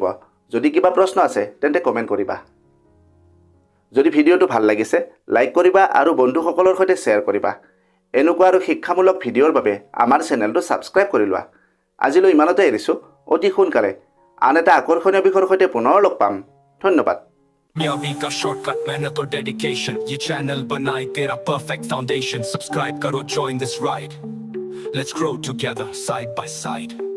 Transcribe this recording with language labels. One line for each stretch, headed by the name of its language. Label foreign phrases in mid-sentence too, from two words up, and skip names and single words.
Assamese: যদি কিবা প্ৰশ্ন আছে তেন্তে কমেণ্ট কৰিবা। যদি ভিডিঅ'টো ভাল লাগিছে লাইক কৰিবা আৰু বন্ধুসকলৰ সৈতে শ্বেয়াৰ কৰিবা। এনেকুৱা আৰু শিক্ষামূলক ভিডিঅ'ৰ বাবে আমাৰ চেনেলটো ছাবস্ক্ৰাইব কৰি লোৱা। আজিলৈ ইমানতে এৰিছোঁ। অতি সোনকালে আন এটা আকৰ্ষণীয় বিষয়ৰ সৈতে পুনৰ লগ পাম। ধন্যবাদ।
Hindi: कामयाबी का शॉर्टकट, मेहनत और डेडिकेशन, ये चैनल बनाए तेरा
English: perfect foundation.
Hindi: सब्सक्राइब करो,
English: join this ride, let's grow together side by side.